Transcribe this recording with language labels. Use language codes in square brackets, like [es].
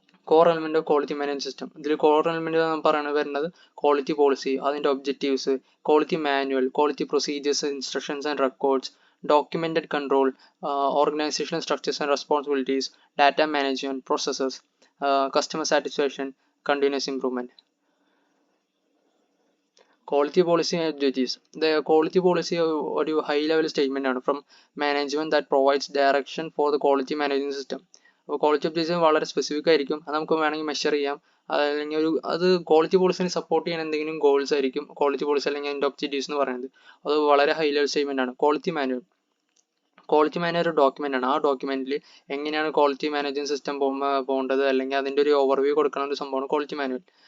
[en] Core element of quality management system. [ml] ഇതിൽ core element പറയുന്നത് വരുന്നത് [en] Quality policy, അതിന്റെ objectives, quality manual, quality procedures, instructions and records, documented control, organisational structures and responsibilities, data management, processes, customer satisfaction, continuous improvement. Quality policy and objectives. The quality policy ഒരു high level statement ആണ് from management that provides direction for the quality management system. [ml] അപ്പോൾ quality objectives വളരെ specific ആയിരിക്കും. അത് നമുക്ക് വേണമെങ്കിൽ measure ചെയ്യാം. അല്ലെങ്കിൽ അത് ക്വാളിറ്റി പോളിസിനെ സപ്പോർട്ട് ചെയ്യുന്ന എന്തെങ്കിലും ഗോൾസ് ആയിരിക്കും ക്വാളിറ്റി പോളിസി അല്ലെങ്കിൽ അതിൻ്റെ ഒബ്ജക്റ്റീവ്സ് എന്ന് പറയുന്നത്. അത് വളരെ ഹൈ ലെവൽ സ്റ്റേറ്റ്മെന്റ് ആണ്. ക്വാളിറ്റി മാനുവൽ ഒരു ഡോക്യുമെന്റ് ആണ്. ആ ഡോക്യുമെന്റിൽ എങ്ങനെയാണ് ക്വാളിറ്റി മാനേജ്മെന്റ് സിസ്റ്റം പോകേണ്ടത് അല്ലെങ്കിൽ അതിന്റെ ഒരു ഓവർവ്യൂ കൊടുക്കുന്ന ഒരു സംഭവമാണ് ക്വാളിറ്റി മാനുവൽ.